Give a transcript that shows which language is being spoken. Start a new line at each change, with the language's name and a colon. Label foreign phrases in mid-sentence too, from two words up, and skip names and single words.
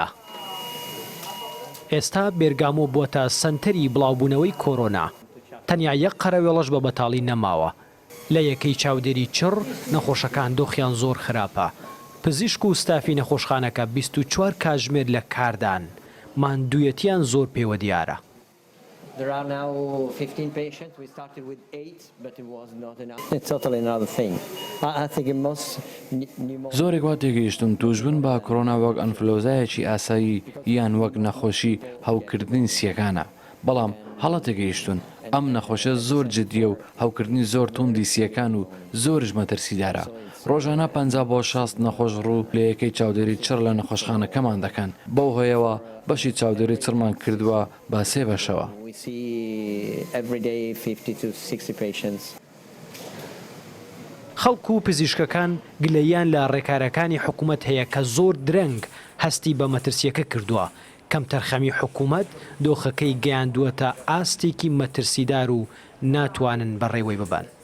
Central Kurdish: ئێستا بێرگامۆ بۆتە سەنتەری بڵاوبوونەوەی کۆڕۆنا تەنیا یەک قەرەوێڵەش بە بەتاڵی نەماوە لە یەکەی چاودێری چڕ نەخۆشەکان دۆخیان زۆر خراپە پزیشک و ستافی نەخۆشخانەکە 24 کاتژمێر لە کاردان ماندوویەتیان زۆر پێوە دیارە.
English: There are now 15 patients. We started with 8, but it was not enough. It's totally another thing. I think in most
Central Kurdish: زۆرێک وا تێگەیشتم توشبن بە کۆڕۆنا وەک ئەنفلۆزایەکی ئاسایی یان وەک نەخۆشی هەوکردنی سیەکانە بەڵام هەڵە تێگەیشتون ئەم نەخۆشە زۆر جدیە و هەوکردنی زۆر توندی سیەکان و زۆرش مەترسیدارە ڕۆژانە 50 بۆ 60 نەخۆش ڕوو لە یەکەی چاودێری چڕ لە نەخۆشخانەکەمان دەکەن بەو هۆیەوە بەشی چاودێری چڕمان کردووە با 3 بەشەوە.
English: we see every day 50 to 60 patients.
Central Kurdish: خەڵکو و پزیشکەکان گلەیان لە ڕێکارەکانی حکوومەت هەیە کە زۆر درەنگ هەستی بە مەترسیەکە کردووە کەم تەرخەمی حکوومەت دۆخەکەی گەیاندووەتە ئاستێکی مەترسیدار و ناتوانن بەڕێوەی ببان.